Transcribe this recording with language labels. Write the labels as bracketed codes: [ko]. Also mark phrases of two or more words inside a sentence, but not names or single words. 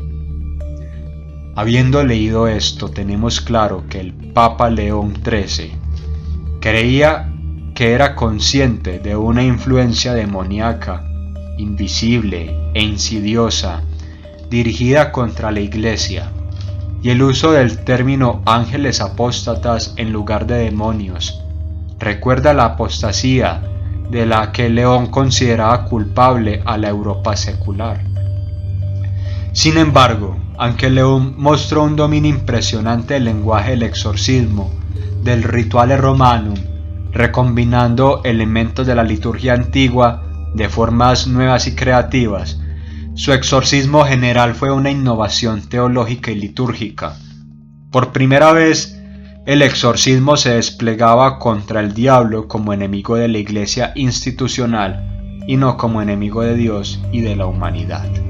[es] Habiendo leído esto, tenemos claro que el Papa León XIII creía que era consciente de una influencia demoníaca, invisible e insidiosa, dirigida contra la Iglesia, y el uso del término ángeles apóstatas en lugar de demonios recuerda la apostasía de la que León consideraba culpable a la Europa secular. Sin embargo, aunque León mostró un dominio impresionante del lenguaje del exorcismo, del [la] rituale romanum, [es] recombinando elementos de la liturgia antigua de formas nuevas y creativas, Su exorcismo general fue una innovación teológica y litúrgica. Por primera vez, el exorcismo se desplegaba contra el diablo como enemigo de la Iglesia institucional y no como enemigo de Dios y de la humanidad.